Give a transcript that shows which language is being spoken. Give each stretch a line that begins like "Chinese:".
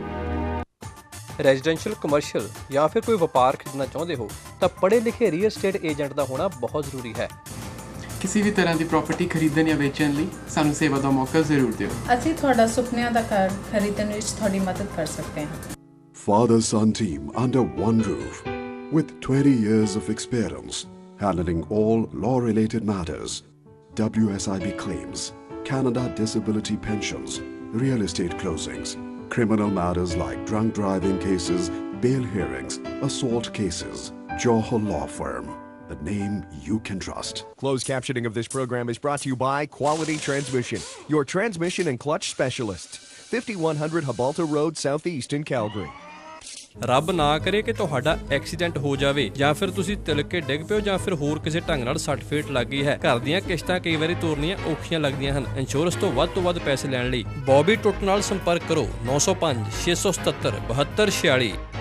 Punjabi: Residential, commercial ਜਾਂ ਫਿਰ ਕੋਈ ਵਪਾਰ ਖਰੀਦਣਾ ਚਾਹੁੰਦੇ ਹੋ ਤਾਂ ਪੜ੍ਹੇ ਲਿਖੇ ਰੀਅਲ ਏਸਟੇਟ ਏਜੰਟ ਦਾ ਹੋਣਾ ਬਹੁਤ ਜ਼ਰੂਰੀ ਹੈ। ਕਿਸੇ ਵੀ ਤਰ੍ਹਾਂ ਦੀ ਪ੍ਰਾਪਰਟੀ ਖਰੀਦਣ ਜਾਂ ਵੇਚਣ ਲਈ ਸਾਨੂੰ ਸੇਵਾ ਦਾ ਮੌਕਾ ਜ਼ਰੂਰ ਦਿਓ। ਅਸੀਂ ਤੁਹਾਡਾ ਸੁਪਨਿਆਂ ਦਾ ਘਰ ਖਰੀਦਣ ਵਿੱਚ ਤੁਹਾਡੀ ਮਦਦ ਕਰ ਸਕਦੇ ਹਾਂ।
English: Father-son team under one roof with 20 years of experience handling all law-related matters, WSIB claims, Canada disability pensions, real estate closings, criminal matters like drunk driving cases, bail hearings, assault cases. Johal Law Firm, the name you can trust. Closed captioning of this program is brought to you by Quality Transmission, your transmission and clutch specialist. 5100 Habalta Road, Southeast in Calgary.
Punjabi: ਰੱਬ ਨਾ ਕਰੇ ਕਿ ਤੁਹਾਡਾ accident ਹੋ ਜਾਵੇ ਜਾਂ ਫਿਰ ਤੁਸੀਂ ਤਿਲਕ ਕੇ ਡਿੱਗ ਪਿਓ ਜਾਂ ਫਿਰ ਹੋਰ ਕਿਸੇ ਢੰਗ ਨਾਲ ਸੱਟ ਫੇਟ ਲੱਗ ਗਈ ਹੈ। ਘਰ ਦੀਆਂ ਕਿਸ਼ਤਾਂ ਕਈ ਵਾਰੀ ਤੋਰਨੀਆਂ ਔਖੀਆਂ ਲੱਗਦੀਆਂ ਹਨ। ਇੰਸ਼ੋਰੈਂਸ ਤੋਂ ਵੱਧ ਪੈਸੇ ਲੈਣ ਲਈ ਬੌਬੀ ਟੁੱਟ ਨਾਲ ਸੰਪਰਕ ਕਰੋ 905 677 7246।